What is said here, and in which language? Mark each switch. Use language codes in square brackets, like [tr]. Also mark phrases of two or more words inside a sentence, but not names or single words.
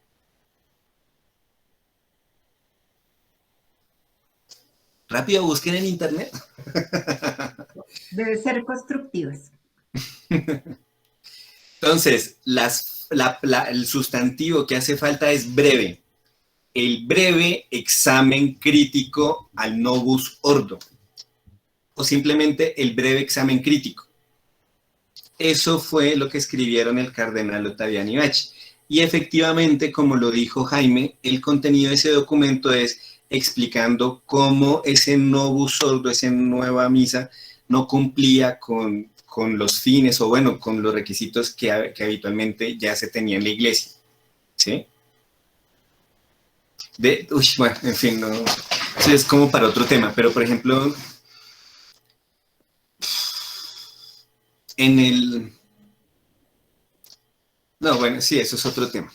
[es] Rápido, busquen en internet. Debe ser constructivas. Entonces, el sustantivo que hace falta es breve. El breve examen crítico al [la] novus ordo. [es] O simplemente el breve examen crítico. Eso fue lo que escribieron el cardenal Ottaviani y Bacci. Y efectivamente, como lo dijo Jaime, el contenido de ese documento es explicando cómo ese [la] novus ordo, [es] esa nueva misa, no cumplía con los fines o bueno, con los requisitos que habitualmente ya se tenía en la iglesia. ¿Sí? Bueno, en fin, no, eso es como para otro tema, pero por ejemplo, no, bueno, sí, eso es otro tema.